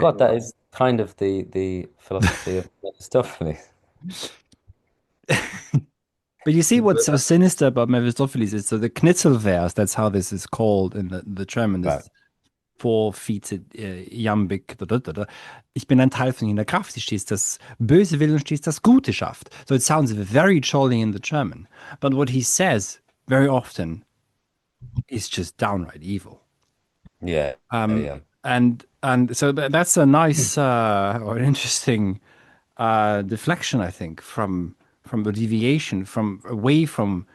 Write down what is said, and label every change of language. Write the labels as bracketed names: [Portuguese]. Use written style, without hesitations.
[English] God, that is kind of the philosophy of Mephistopheles. But you see what's so sinister about Mephistopheles is so the Knitzelvers, that's how this is called in the German, Right. this four-feeted Iambic. [German] Ich bin ein Teil von jener Kraft, die stets das Böse will und stets das Gute schafft. [English] So it sounds very jolly in the German. But what he says very often is just downright evil. Yeah. Um, Yeah. and so that's a nice or an interesting deflection, I think, from the deviation from away from.